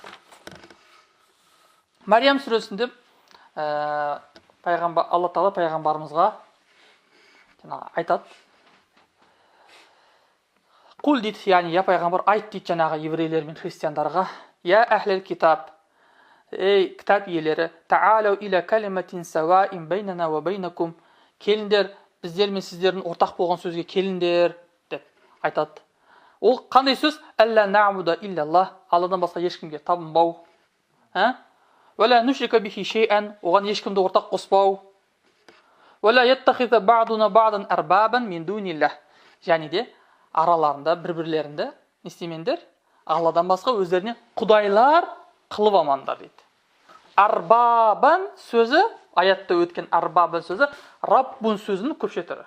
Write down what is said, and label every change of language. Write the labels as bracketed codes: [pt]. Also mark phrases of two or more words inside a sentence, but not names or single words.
[kk] Мариям сүресінде Алла Тағала пайғамбарымызға айтады. Құл дейді, яғни я пайғамбар айт дейді жаңағы еврейлер мен христиандарға. [ar] يا أهل الكتاب, [kk] ей кітап иелері, [ar] تعالوا إلى كلمة سواء بيننا وبينكم, [kk] келіндер, біздер мен сіздердің ортақ болған сөзге келіндер деп айтады. Ол қандай сөз? [ar] ألا نعبد إلا الله, [kk] Алладан басқа ешкімге табынбау. [ar] ولا نشرك به شيئا, [kk] оған ешкімді ортақ қоспау. [ar] ولا يتخذ بعضنا بعضا أربابا من دون الله. [kk] Және де араларында бір-бірлерінде не істемеңдер? Алладан басқа өздеріне құдайлар қылып алмаңдар дейді. Арбабан сөзі, аятта өткен арбабан сөзі, раббун сөзінің көпшетірі.